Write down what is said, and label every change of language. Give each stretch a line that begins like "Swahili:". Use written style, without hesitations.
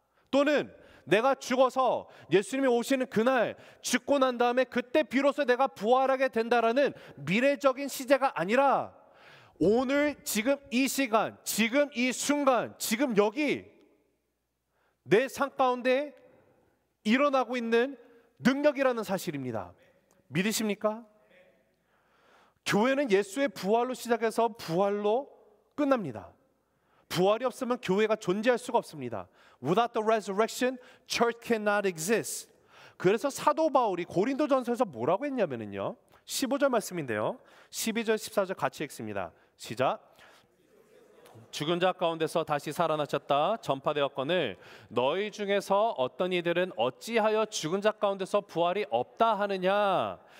Korean: 또는 내가 죽어서 예수님이 오시는 그날, 죽고 난 다음에 그때 비로소 내가 부활하게 된다라는 미래적인 시제가 아니라 오늘 지금 이 시간, 지금 이 순간, 지금 여기 내 삶 가운데 일어나고 있는 능력이라는 사실입니다. 믿으십니까? 교회는 예수의 부활로 시작해서 부활로 끝납니다. 부활이 없으면 교회가 존재할 수가 없습니다.
English: Without the resurrection, church cannot exist.
Korean: 그래서 사도 바울이 고린도전서에서 뭐라고 했냐면요, 15절 말씀인데요, 12절 14절 같이 읽습니다. 시작. 죽은 자 가운데서 다시 살아나셨다 전파되었거늘 너희 중에서 어떤 이들은 어찌하여 죽은 자 가운데서 부활이 없다 하느냐.